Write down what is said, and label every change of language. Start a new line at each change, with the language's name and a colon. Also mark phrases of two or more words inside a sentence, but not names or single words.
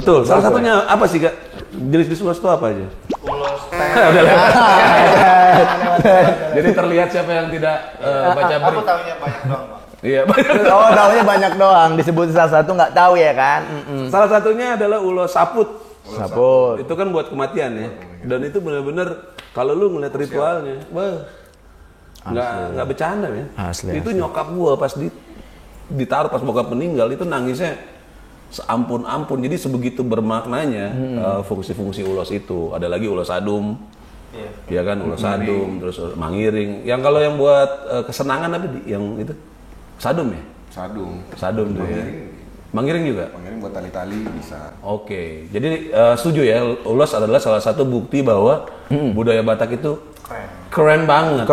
Indonesian: betul. Salah satunya apa sih, Kak? Jenis ulos itu apa aja? Ulos Udah lah. Jadi terlihat siapa yang tidak baca Aku berita. tahunya banyak doang, Bang. Iya. Oh, tahunya banyak doang. Disebut salah satu nggak tahu ya kan? Salah satunya adalah ulos saput. Saput. Itu kan buat kematian ya. Dan itu benar-benar kalau lu ngeliat ritualnya, wah. Nggak bercanda ya. Asli. Itu nyokap gua pas ditaruh pas bokap meninggal itu nangisnya seampun-ampun. Jadi sebegitu bermaknanya fungsi-fungsi ulos itu. Ada lagi ulos adum. Iya kan, ulos adum, terus mangiring. Yang kalau yang buat kesenangan apa yang itu? Sadum ya? Sadum tuh ya. Mangiring juga? Mangiring buat tali-tali bisa. Oke. Jadi setuju ya, ulos adalah salah satu bukti bahwa budaya Batak itu keren banget.